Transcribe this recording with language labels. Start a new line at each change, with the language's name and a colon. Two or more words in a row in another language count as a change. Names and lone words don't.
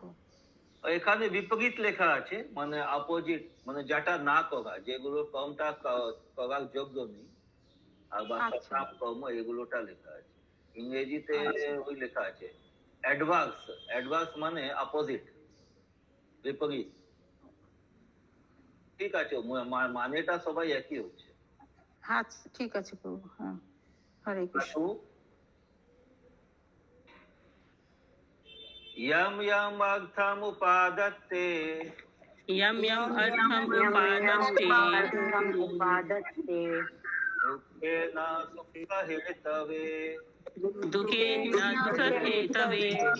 Bangla: এখানে বিপরীত লেখা আছে, মানে অপোজিট, মানে যেটা না করা, যেগুলো কর্মটা করার যোগ্য নেই, আর বা সকাম কর্ম এগুলোটা লেখা আছে। ইংরেজিতে ওই লেখা আছে অ্যাডভান্স। অ্যাডভান্স মানে অপোজিট, বিপরীত। ঠিক আছে, মানেটা সবাই একই হচ্ছে। হ্যাঁ ঠিক আছে প্রভু। হ্যাঁ, হরে কৃষ্ণ।
Sanskrit: यम यम अर्थम उपादत्ते, यम यम अर्थम उपादत्ते, दुखेन सुख हेतवे, दुखेन सुख हेतवे,